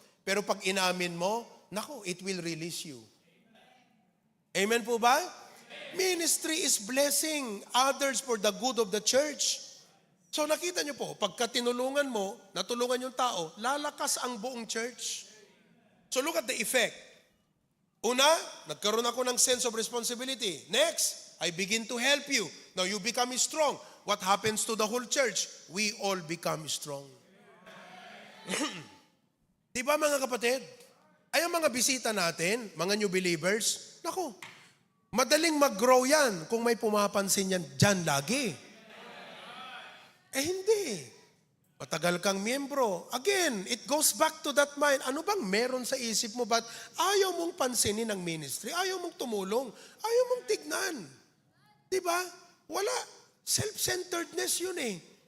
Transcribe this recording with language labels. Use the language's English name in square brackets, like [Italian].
[Filipino] Pero pag inamin mo, naku, [English] it will release you. [Filipino] Amen po ba? [English] Ministry is blessing others for the good of the church. [Filipino] So nakita niyo po, pagka tinulungan mo, natulungan yung tao, lalakas ang buong church. [English] So look at the effect. [Filipino] Una, nagkaroon ako ng [English] sense of responsibility. Next, I begin to help you. Now you become strong. What happens to the whole church? We all become strong. [Filipino] Di ba mga kapatid? Ay ang mga bisita natin, mga new believers, naku, madaling mag-grow yan kung may pumapansin yan dyan lagi. Hindi. Matagal kang miyembro. [English] Again, it goes back to that mind. [Filipino] Ano bang meron sa isip mo? Ba't ayaw mong pansinin ang ministry? Ayaw mong tumulong? Ayaw mong tignan? Diba? Wala. Self-centeredness yun eh.